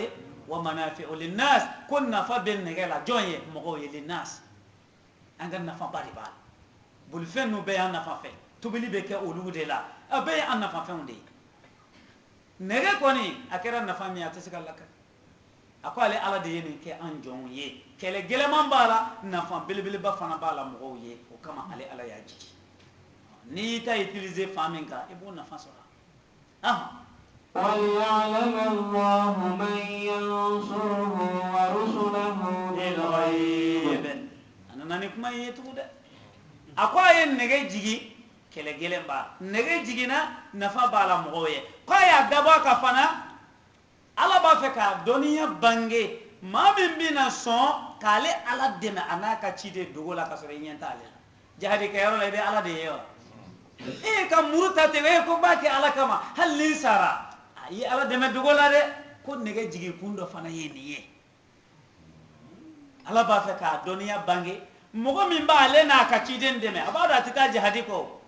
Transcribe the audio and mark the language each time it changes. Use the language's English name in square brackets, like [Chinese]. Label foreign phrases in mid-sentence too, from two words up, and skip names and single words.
[Bambara] ye [Arabic] ومنافع للناس [Bambara] ko nafa bɛ nɛgɛ la jɔn ye mɔgɔw ye linnas an ka nafaba de b'a la bolifɛn ninnu bɛɛ y'an nafa fɛn tobili bɛ kɛ olu de la a bɛɛ ye an nafa fɛnw de ye nɛgɛ kɔni a kɛra nafa min a tɛ se ka lakari a ko ale ala de ye nin kɛ an jɔnw ye kɛlɛ gɛlɛman b'a la nafa belebeleba fana b'a la mɔgɔw ye o kama ale ala y'a jigi n'i y'i ta utiliser fan min kan i b'o nafa sɔrɔ [Arabic] وليعلم الله من ينصره ورسله بالغيب [Bambara] a nana ni kuma in ye tugun dɛ a ko a ye nɛgɛ jigi kɛlɛ gɛlɛn b'a la nɛgɛ jiginna nafa b'a la mɔgɔw ye k'a y'a dabɔ a ka fana ala b'a fɛ k'a dɔnniya bange maa min bɛna sɔn k'ale ala dɛmɛ a n'a ka ciden dogo la ka sɔrɔ i ɲɛ t'ale la jihadi kɛyɔrɔ la i bɛ ala de ye wa e ka muru ta ten e ko n b'a kɛ ala kama hali ni n sara a ye ala dɛmɛ dogo la dɛ ko nɛgɛ jigin kun dɔ fana ye nin ye ala b'a fɛ k'a dɔnniya bange mɔgɔ min b'ale n'a ka ciden dɛmɛ a b'a dɔn a tɛ taa jihadi kɔ